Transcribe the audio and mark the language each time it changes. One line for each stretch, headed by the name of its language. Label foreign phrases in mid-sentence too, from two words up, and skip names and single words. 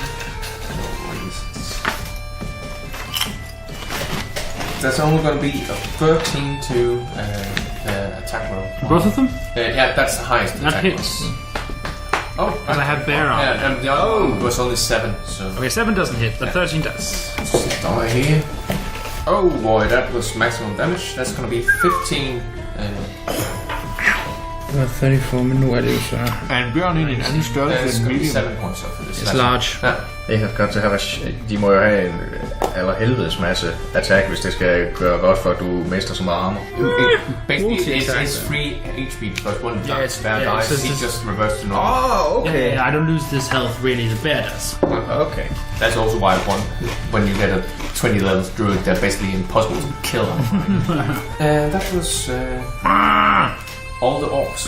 English: That's only going to be a 13 to attack roll. Both of them? Yeah, that's the highest That attack hits. roll. Oh, And I have bear arm. yeah, and the other one was only 7, so... Okay, 7 doesn't hit, but 13 does. Die here. Oh boy, that was maximum damage. That's going to be 15. 34,
Danish: men nu er det jo så... And Bjørn i en anden størrelse
English: That's end going to be medium. 7 points off for this. It's large. Ja. They have got to have
Danish: de må jo have en allerhelvedes masse attack, hvis det skal gøre godt for, at du mister så meget armor.
English: Basically, it's 3 HP because one it's- bear yeah, dies, so he it's- just reverts to normal. Oh, okay. Yeah, I don't lose this health really, the bear does. Okay. That's also why when you get a 20 level druid, they're basically impossible to kill. That was all the orcs.